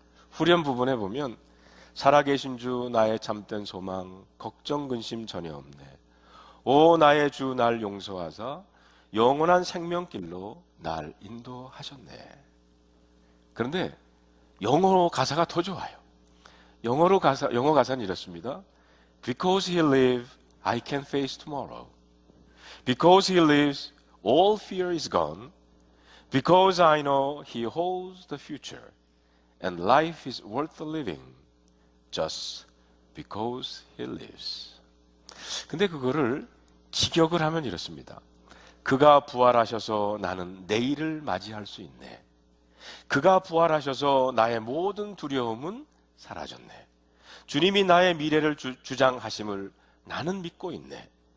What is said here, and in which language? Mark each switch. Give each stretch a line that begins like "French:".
Korean: 후렴 부분에 보면 살아계신 주 나의 참된 소망 걱정 근심 전혀 없네, 오 나의 주 날 용서하사 영원한 생명길로 날 인도하셨네. 그런데 영어 가사가 더 좋아요. 영어 가사는 이렇습니다.
English: Because he lives, I can face tomorrow. Because he lives, all fear is gone. Because I know he holds the future. And life is worth living. Just because he lives.
Korean: 근데 그거를 직역을 하면 이렇습니다. 그가 부활하셔서 나는 내일을 맞이할 수 있네. 그가 부활하셔서 나의 모든 두려움은 사라졌네. 주님이 나의 미래를 주장하심을 나는 믿고 있네.